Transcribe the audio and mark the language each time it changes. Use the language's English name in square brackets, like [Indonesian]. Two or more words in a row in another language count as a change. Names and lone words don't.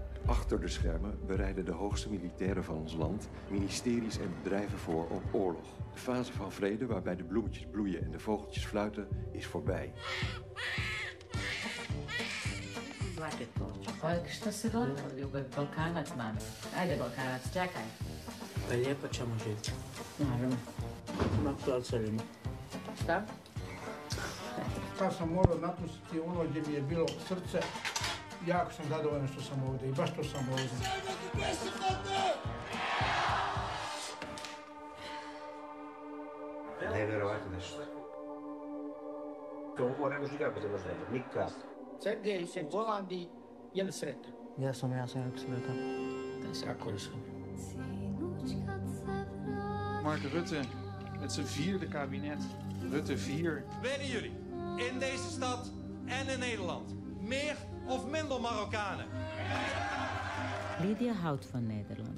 [Dutch] Achter de schermen bereiden de hoogste militairen van ons land ministeries en bedrijven voor op oorlog. De fase van vrede, waarbij de bloemetjes bloeien en de vogeltjes fluiten, is voorbij. [Bosnian] Što se dogodilo? Balkanac, mami. Ajde, Balkanac, čekaj. Pa lijepo ćemo živjeti. Naravno. Ma to odselimo. Šta? Tad sam morao napustiti ono gdje mi je bilo srce. Jako sam zadovoljan što sam ovdje i baš što sam ovdje. Nevjerovatno nešto. To ovo ne može nikako završiti, nikako. Sergej se u Holandiji, je li sretan? Ja sam jako sretan. [Dutch] Dat is akkoord. Mark Rutte met zijn 4e kabinet. Rutte 4. Willen jullie in deze stad en in Nederland meer of minder Marokkanen? Lydia houdt van Nederland.